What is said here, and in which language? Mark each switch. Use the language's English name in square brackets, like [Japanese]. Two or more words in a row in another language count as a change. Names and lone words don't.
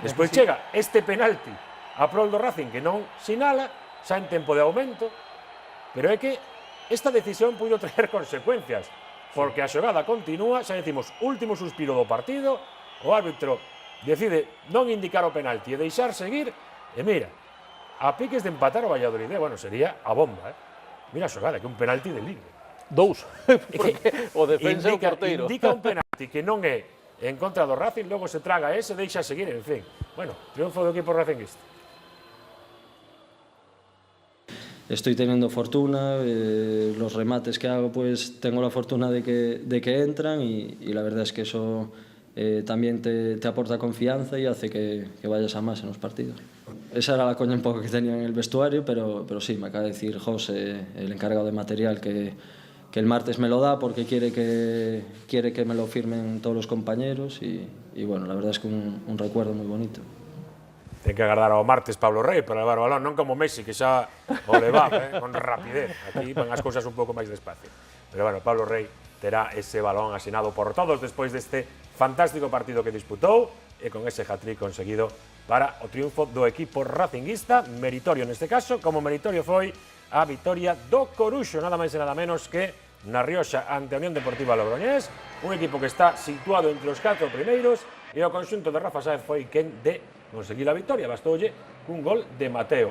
[Galician] Despois chega este penalti a prol do Racing que non sinala, xa en tempo de aumento, pero é que esta decisión puido traer consecuencias, porque a xogada continúa, xa decimos, último suspiro do partido, o árbitro decide non indicar o penalti e deixar seguir, e mira, a piques de empatar o Valladolid, bueno, sería a bomba, Mira a xogada, que un penalti de libre. Dous, porque o defensa e o porteiro. Indica un penalti que non é en contra do Racing, logo se traga ese, deixa seguir, en fin. Bueno, triunfo do equipo racinguista. [Spanish] Estoy teniendo fortuna, los remates que hago pues tengo la fortuna de que entran y la verdad es que eso también te aporta confianza y hace que vayas a más en los partidos. Esa era la coña un poco que tenía en el vestuario, pero sí, me acaba de decir José, el encargado de material, que el martes me lo da porque quiere que me lo firmen todos los compañeros y bueno, la verdad es que un recuerdo muy bonito. [Galician] Ten que agardar ao martes Pablo Rey para levar o balón, non como Messi, que xa o levaba, con rapidez. Aquí van as cousas un pouco máis despacio. Pero bueno, Pablo Rey terá ese balón asinado por todos despois deste fantástico partido que disputou e con ese hat-trick conseguido para o triunfo do equipo racinguista, meritorio neste caso, como meritorio foi a vitoria do Coruxo, nada máis e nada menos que na Rioxa ante a Unión Deportiva Logroñés, un equipo que está situado entre os 4 primeiros e o conxunto de Rafa Sáez foi quen de conseguir a victoria, bastoulle cun gol de Mateo.